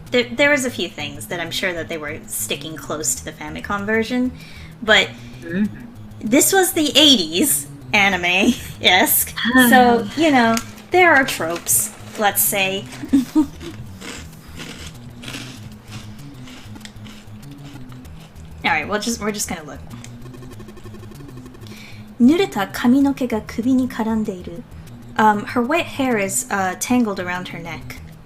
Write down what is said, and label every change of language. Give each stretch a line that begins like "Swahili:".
English: There was a few things that I'm sure that they were sticking close to the Famicom version, but this was the 80s anime-esque, so, you know, there are tropes, let's say. Alright, we're just gonna look.
Japanese: 濡れた髪の毛が首に絡んでいる。
English: Her wet hair is tangled around her neck.